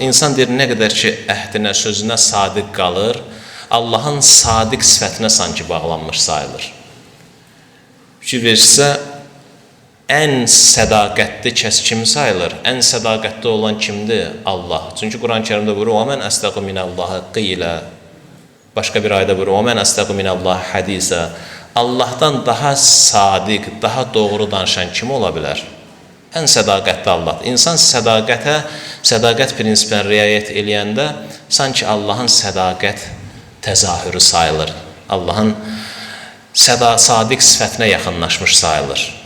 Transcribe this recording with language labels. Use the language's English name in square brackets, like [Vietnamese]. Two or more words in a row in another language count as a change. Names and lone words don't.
[Azerbaijani] İnsan deyir, nə qədər ki, əhdinə, sözünə sadiq qalır, Allahın sadiq sifətinə sanki bağlanmış sayılır. Fikir verirsə, ən sədaqətli kəs kim sayılır? Ən sədaqətli olan kimdir? Allah. Çünki Quran-ı Kərimdə buyurur, [Arabic] وَمَنْ أَسْتَقُ مِنَ اللّٰهِ قِيلًا. [Azerbaijani] Başqa bir ayda buyurur, [Arabic] وَمَنْ أَسْتَقُ مِنَ اللّٰهِ حَدِيثًا. [Azerbaijani] Allahdan daha sadiq, daha doğru danışan kim ola bilər? Ən sədaqətli Allah. İnsan sədaqət prinsipinə riayət eləyəndə sanki Allahın sədaqət təzahürü sayılır. Allahın sadiq sifətinə yaxınlaşmış sayılır.